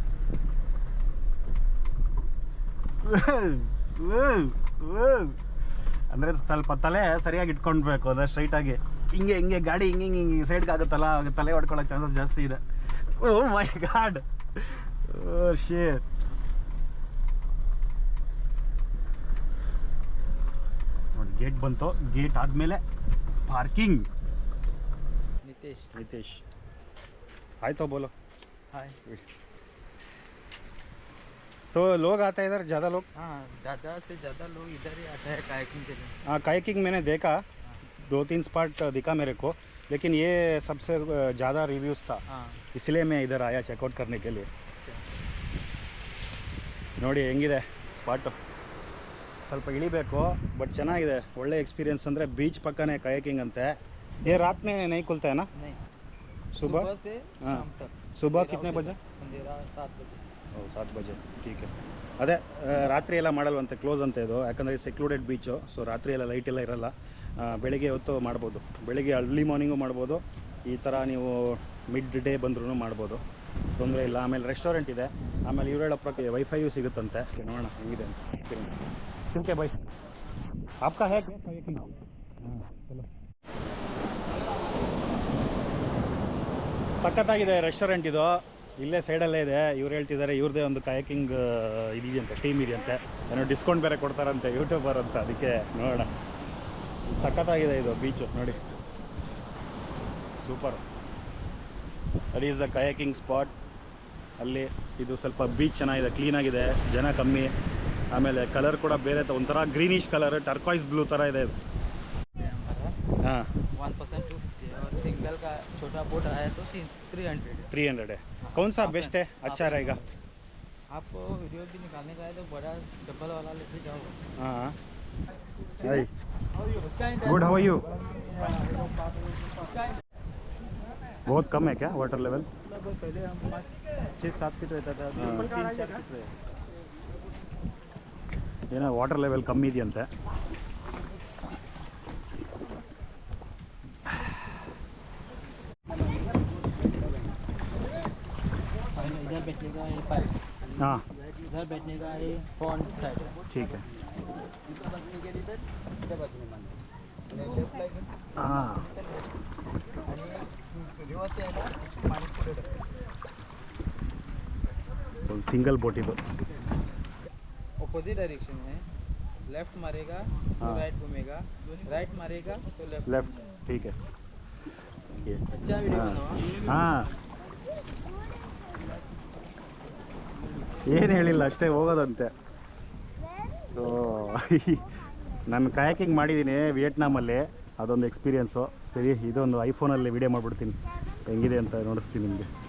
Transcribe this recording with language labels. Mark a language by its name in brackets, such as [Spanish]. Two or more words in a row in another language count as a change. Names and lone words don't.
[Kannada] ಅಂದರೆ ಸ್ವಲ್ಪ ತಲೆ ಸರಿಯಾಗಿ ಇಟ್ಕೊಳ್ಬೇಕು, ಅಂದರೆ ಸ್ಟ್ರೈಟಾಗಿ ಹಿಂಗೆ ಗಾಡಿ ಹಿಂಗೆ ಸೈಡ್ಗೆ ಆಗುತ್ತಲ್ಲ, ತಲೆ ಹೊಡ್ಕೊಳ್ಳೋ ಚಾನ್ಸಸ್ ಜಾಸ್ತಿ ಇದೆ. [English] oh my god, oh shit. [Kannada] ನೋಡಿ ಗೇಟ್ ಬಂತು, ಗೇಟ್ ಆದಮೇಲೆ ಪಾರ್ಕಿಂಗ್. [Hindi] नितेश हाय तो बोलो हाय। तो लोग आते हैं इधर, ज़्यादा लोग? हाँ, ज़्यादा से ज़्यादा लोग इधर ही आते हैं कायाकिंग के लिए। हाँ, कायाकिंग मैंने देखा, 2-3 स्पॉट दिखा मेरे को, लेकिन ये सबसे ज़्यादा रिव्यूज़ था। हाँ, इसलिए मैं इधर आया चेकआउट करने के लिए। [Kannada] ನೋಡಿ ಹೆಂಗಿದೆ ಸ್ಪಾಟು. ಸ್ವಲ್ಪ ಇಳಿಬೇಕು, ಬಟ್ ಚೆನ್ನಾಗಿದೆ, ಒಳ್ಳೆ ಎಕ್ಸ್ಪೀರಿಯನ್ಸ್. ಅಂದರೆ ಬೀಚ್ ಪಕ್ಕನೇ ಕಾಯಾಕಿಂಗ್ ಅಂತೆ. [Hindi] ये रात में नहीं खुलता है ना? नहीं, सुबह से हाँ, शाम तक। सुबह कितने बजे? 7 बजे। ओ 7 बजे, ठीक है. [Kannada] ಅದೇ ರಾತ್ರಿ ಎಲ್ಲ ಮಾಡಲ್ವಂತೆ, ಕ್ಲೋಸ್ ಅಂತ ಇದು, ಯಾಕಂದರೆ [English] secluded beach. [Kannada] ಸೊ ರಾತ್ರಿ ಎಲ್ಲ ಲೈಟ್ ಎಲ್ಲ ಇರಲ್ಲ. ಬೆಳಿಗ್ಗೆ ಹೊತ್ತು ಮಾಡ್ಬೋದು, ಬೆಳಿಗ್ಗೆ [English] early morning [Kannada] ಮಾಡ್ಬೋದು, ಈ ಥರ ನೀವು [English] mid day [Kannada] ಬಂದ್ರೂ ಮಾಡ್ಬೋದು, ತೊಂದರೆ ಇಲ್ಲ. ಆಮೇಲೆ ರೆಸ್ಟೋರೆಂಟ್ ಇದೆ, ಆಮೇಲೆ ಇವ್ರು ಹೇಳೋ ಪ್ರಕಾರ ವೈಫೈಯು ಸಿಗುತ್ತಂತೆ. ನೋಡೋಣ ಹೆಂಗಿದೆ ಅಂತ. [Hindi] ठीक है भाई, आपका है क्या कायाकिंग? हाँ चलो. [Kannada] ಸಖತ್ತಾಗಿದೆ ರೆಸ್ಟೋರೆಂಟ್ ಇದು, ಇಲ್ಲೇ ಸೈಡಲ್ಲೇ ಇದೆ. ಇವ್ರು ಹೇಳ್ತಿದ್ದಾರೆ ಇವ್ರದ್ದೇ ಒಂದು ಕಯಾಕಿಂಗ್ ಇದೆಯಂತೆ, ಟೀಮ್ ಇದೆಯಂತೆ. ಏನೋ ಡಿಸ್ಕೌಂಟ್ ಬೇರೆ ಕೊಡ್ತಾರಂತೆ ಯೂಟ್ಯೂಬರ್ ಅಂತ. ಅದಕ್ಕೆ ನೋಡೋಣ. ಸಖತ್ತಾಗಿದೆ ಇದು ಬೀಚು ನೋಡಿ, ಸೂಪರ್. [English] that is the kayaking spot. [Kannada] ಅಲ್ಲಿ ಇದು ಸ್ವಲ್ಪ ಬೀಚ್ ಚೆನ್ನಾಗಿದೆ, ಕ್ಲೀನಾಗಿದೆ, ಜನ ಕಮ್ಮಿ. ಆಮೇಲೆ ಕಲರ್ ಕೂಡ ಬೇರೆ ಒಂಥರ [English] greenish colour, turquoise blue [Kannada] ಥರ ಇದೆ ಇದು. [Hindi] हाँ 1% 250 है और सिंगल का छोटा बोट आया तो 300 है। 300 है। कौन सा बेस्ट है, अच्छा रहेगा? आपको वीडियो भी निकालने का है तो बड़ा डबल वाला लेके जाओ। [English] हाँ hi good, how are you? [Hindi] बहुत कम है क्या [English] water level? [Hindi] पहले हम 5-6-7 फीट रहता था, अभी 3-4 फीट रहे। [Kannada] ಏನೋ [English] water level [Kannada] ಕಮ್ಮಿ ಇದೆಯಂತೆ. [Hindi] इधर बैठने का ये पाइप, हाँ इधर बैठने का ये [English] front side [Hindi] है। ठीक है. हाँ [Kannada] ಒಂದು [English] single boat [Kannada] ಇದು. [English] opposite direction [Hindi] में लेफ्ट मारेगा तो हाँ। राइट घूमेगा, राइट मारेगा तो लेफ्ट। लेफ्ट ठीक है. ये अच्छा वीडियो हाँ. बनाओ। [Kannada] ಹಾಂ ಏನು ಹೇಳಿಲ್ಲ, ಅಷ್ಟೇ ಹೋಗೋದಂತೆ. ಸೊ ನಾನು ಕಯಾಕಿಂಗ್ ಮಾಡಿದ್ದೀನಿ ವಿಯೆಟ್ನಾಮಲ್ಲಿ, ಅದೊಂದು ಎಕ್ಸ್ಪೀರಿಯೆನ್ಸು. ಸರಿ, ಇದೊಂದು ಐಫೋನಲ್ಲಿ ವೀಡಿಯೋ ಮಾಡಿಬಿಡ್ತೀನಿ ಹೆಂಗಿದೆ ಅಂತ ನೋಡಿಸ್ತೀನಿ ನಿಮಗೆ.